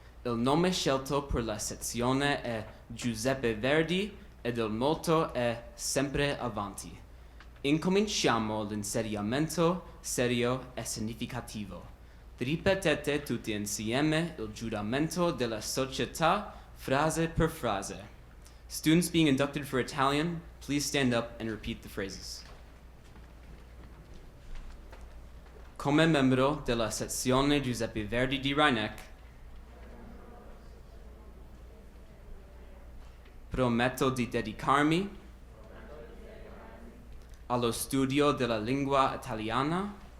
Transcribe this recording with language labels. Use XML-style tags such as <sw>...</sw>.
<it>Il nome scelto per la sezione è Giuseppe Verdi ed il motto è Sempre Avanti. Incominciamo l'insediamento serio e significativo. Ripetete tutti insieme il giuramento della società frase per frase.</it> <en>Students being inducted for Italian, please stand up and repeat the phrases.</en> <it>Come membro della sezione Giuseppe Verdi di Rhinebeck, prometto di dedicarmi allo studio della lingua italiana,</it>